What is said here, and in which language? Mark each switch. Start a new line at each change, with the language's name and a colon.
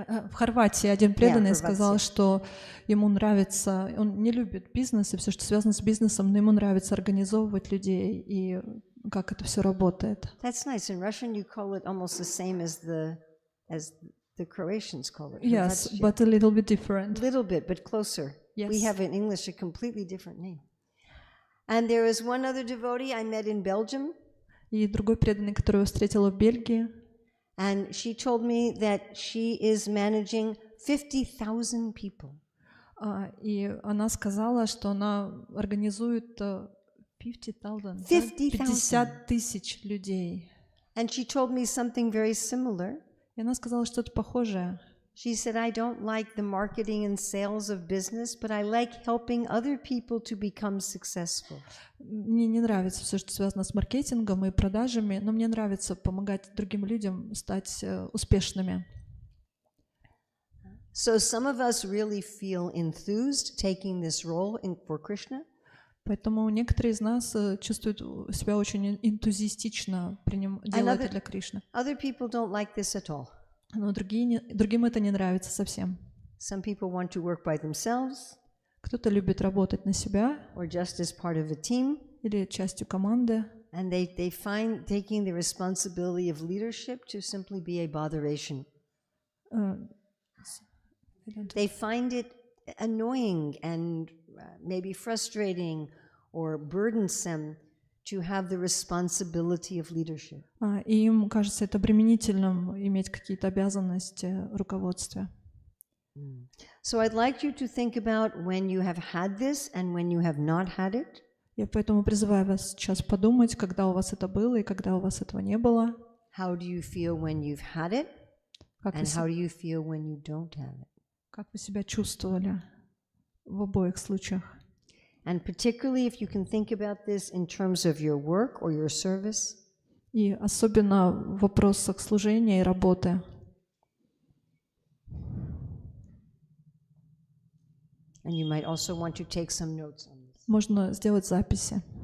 Russian: В Хорватии один преданный сказал, что ему нравится, он не любит бизнес и все, что связано с бизнесом, но ему нравится организовывать людей и как это все работает.
English: That's nice. In Russian, you call it almost the same as the Croatians call it. Yes, but a little bit different. A little bit, but closer. Yes. We have in English a completely different name. And there is one other devotee I met in Belgium.
Russian: И другой преданный, которого встретила в Бельгии.
English: And she told me that she is managing 50,000 people.
Russian: И она сказала, что она организует 50 тысяч людей.
English: And she told me something very similar.
Russian: И она сказала что-то похожее.
English: She said, I don't like the marketing and sales of business, but I like helping other people to become successful.
Russian: Мне не нравится все, что связано с маркетингом и продажами, но мне нравится помогать другим людям стать успешными.
English: So some of us really feel enthused taking this role for Krishna.
Russian: Поэтому некоторые из нас чувствуют себя очень энтузиастично делать это для Кришны.
English: Other people don't like this at all.
Russian: Но другим это не нравится совсем.
English: Some people want to work by themselves.
Russian: Кто-то любит работать на себя.
English: Or just as part of a team.
Russian: Или частью команды.
English: And they find taking the responsibility of leadership to simply be a botheration. They find it annoying and maybe frustrating or burdensome to have the responsibility of leadership.
Russian: И им кажется это обременительным иметь какие-то обязанности руководства.
English: So I'd like you to think about when you have had this and when you have not had it.
Russian: Я поэтому призываю вас сейчас подумать, когда у вас это было и когда у вас этого не было.
English: How do you feel when you've had it? And how do you feel when you don't have it?
Russian: Как вы себя чувствовали в обоих случаях?
English: And particularly if you can think about this in terms of your work or your service.
Russian: И особенно в вопросах служения и работы.
English: And you might also want to take some notes on this.
Russian: Можно сделать записи.